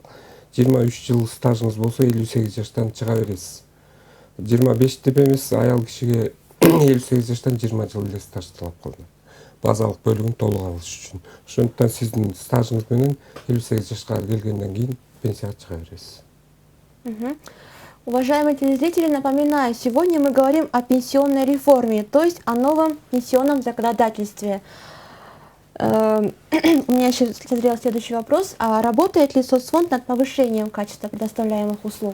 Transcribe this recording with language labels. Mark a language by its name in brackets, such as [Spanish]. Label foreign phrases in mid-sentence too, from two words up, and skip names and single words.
[Kyrgyz] 23 жыл стажыңыз болсо 58 жаштан чыга бересиз. 25 деп эмес, аял кишиге 58 жаштан 20 жыл эле стаж талап кылынат. Базалык бөлүгүн толук алыш үчүн. Ошондуктан сиздин стажыңыз менен 58 жашка келгенден кийин пенсияга чыга бересиз. [Russian] Уважаемые телезрители, напоминаю, сегодня мы говорим о пенсионной реформе, то есть о новом пенсионном законодательстве. У меня еще созрел следующий вопрос. А работает ли соцфонд над повышением качества предоставляемых услуг?